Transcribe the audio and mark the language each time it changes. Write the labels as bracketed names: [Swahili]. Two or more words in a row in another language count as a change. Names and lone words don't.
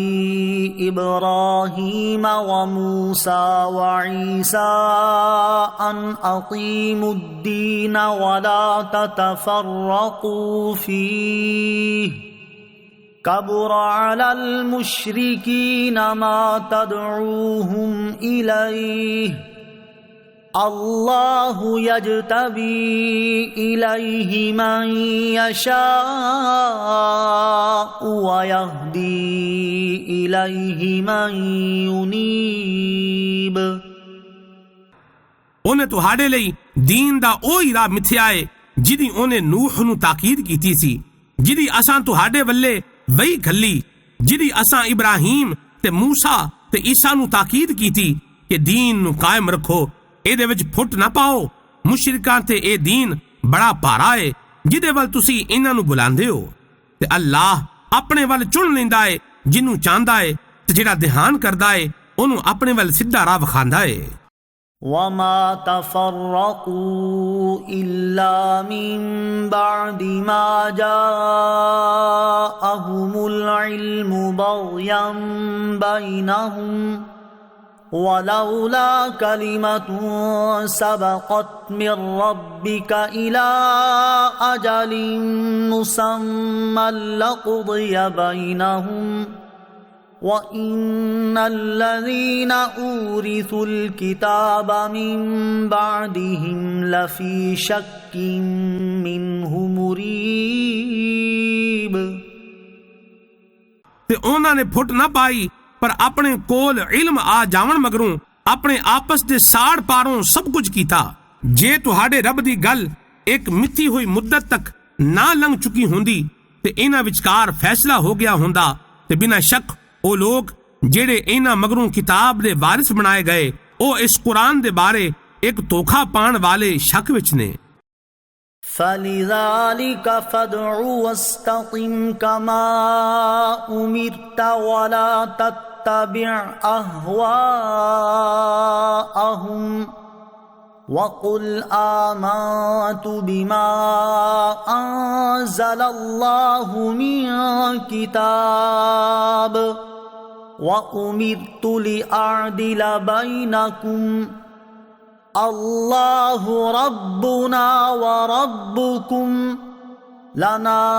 [Arabic] إبراهيم وموسى وعيسى أن أقيموا الدين ولا تتفرقوا فيه كبر على المشركين ما تدعوهم إليه اللہ یجتبی الیہ من یشاء ویہدی الیہ من ینیب۔ [Punjabi] اونے تہاڈے لئی دین دا اوہی راہ متھیا ہے جدی اونے نوح نو تاکید کیتی سی، جدی اساں تہاڈے ولے وہی کھلی، جدی اساں ابراہیم تے موسیٰ تے عیسیٰ نو تاکید کیتی کہ دین نو قائم رکھو، اے دے وچ پھٹ نہ پاؤ، مشرکاں تے اے دین بڑا پارا ہے جدے ول تسی انہاں نو بلاندے ہو، تے اللہ اپنے ول چن لیندا ہے جنوں چاہندا ہے تے جڑا دھیان کردا ہے اونوں اپنے ول سیدھا راہ وکھاندا ہے۔ [Arabic] وما تفرقوا إلا من بعد ما جاءهم العلم بغيا بينهم ولولا كلمة سبقت من ربك إلى أجل مسمى لقضي بينهم وَإِنَّ الَّذِينَ أُورِثُوا الْكِتَابَ مِن بَعْدِهِمْ لَفِي شَكٍّ مِّنْهُ مُرِيبٍ۔ [Punjabi] تے انہاں نے پھٹ نہ پائی پر اپنے کول علم آ جاون مگروں اپنے آپس دے ساڑ پاروں سب کچھ کیتا۔ جے تہاڈے رب دی گل ایک متھی ہوئی مدت تک نہ لنگ چکی ہوندی تے انہاں وچکار فیصلہ ہو گیا ہوندا تے بنا شک او لوگ جڑے انہاں مگروں کتاب دے وارث بنائے گئے او اس قرآن دے بارے ایک دھوکھا پان والے شک وچ نے۔ [Arabic] فَلِذَلِكَ فَادْعُ وَاسْتَقِمْ كَمَا أُمِرْتَ وَلَا تَتَّبِعْ أَهْوَاءَهُمْ وَقُلْ آمَنْتُ بِمَا أَنزَلَ اللَّهُ مِنْ كِتَابٍ وَأُمِرْتُ لِأَعْدِلَ بَيْنَكُمْ اللہ ربنا وربکم لنا